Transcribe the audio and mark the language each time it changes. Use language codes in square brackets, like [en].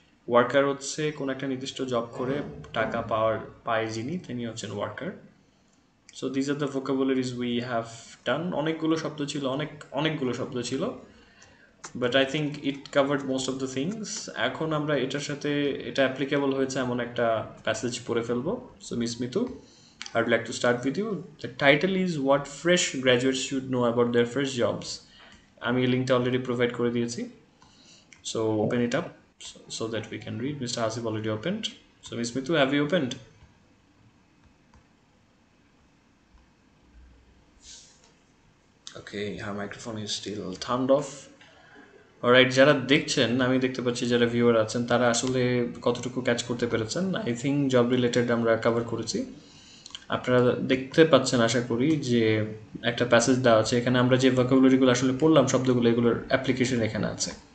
[bn] Worker হচ্ছে কোনো একটা নির্দিষ্ট জব করে টাকা পায় যিনি, তিনি হচ্ছেন worker. [en] So this are the vocabularies we have done. [bn] অনেকগুলো শব্দ ছিল, অনেকগুলো শব্দ ছিল, [en] But I think it covered most of the things. [bn] এখন আমরা এটার সাথে এটা অ্যাপ্লিকেবল হয়েছে এমন একটা প্যাসেজ পড়ে ফেলবো। [en] So miss Mitu, I would like to start with you. The title is What Fresh Graduates Should Know About Their First Jobs. [bn] আমি লিঙ্কটা অলরেডি প্রোভাইড করে দিয়েছি, [en] so open it up so that we can read. Mr. Hasib already opened. So Miss Mitu, have you opened? Okay, her microphone is still turned off. [bn] Alright, যারা দেখছেন, আমি দেখতে পাচ্ছি যারা ভিউয়ার আছেন তারা আসলে কতটুকু ক্যাচ করতে পেরেছেন। [en] I think job related [bn] আমরা কভার করেছি। আপনারা দেখতে পাচ্ছেন আশা করি যে একটা প্যাসেজ দেওয়া আছে, এখানে আমরা যে ভোকাবুলারিগুলো আসলে পড়লাম শব্দগুলো, এগুলোর অ্যাপ্লিকেশন এখানে আছে।